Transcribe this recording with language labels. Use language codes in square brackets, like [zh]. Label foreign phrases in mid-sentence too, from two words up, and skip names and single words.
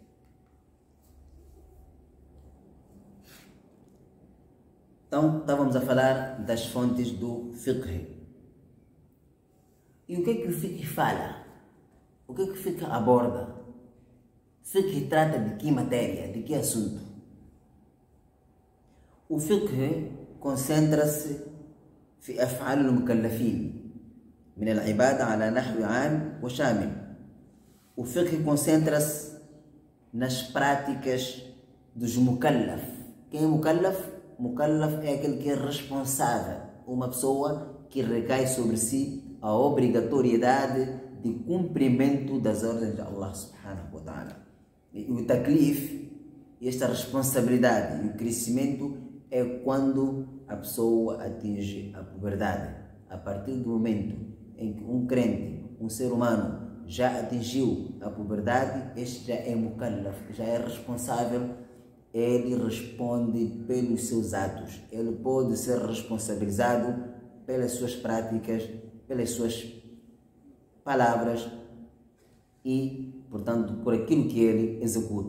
[pt] Então, estávamos a falar das fontes do fiqh. E o que o fiqh fala? O que o fiqh aborda? O fiqh trata de que matéria, de que assunto? O fiqh concentra-se [ar] في أفعال المكلفين من العبادة على نحو عام وشامل. [pt] O fiqh concentra-se nas práticas dos mukallaf. Quem é mukallaf? Mukallaf é aquele que é responsável, uma pessoa que recai sobre si a obrigatoriedade de cumprimento das ordens de Allah [ar] سبحانه وتعالى. [pt] E o taklif, esta responsabilidade e o crescimento é quando a pessoa atinge a puberdade. A partir do momento em que um crente, um ser humano, já atingiu a puberdade, este já é mukallaf, já é responsável, ele responde pelos seus atos, ele pode ser responsabilizado pelas suas práticas, pelas suas palavras e, portanto, por aquilo que ele executa.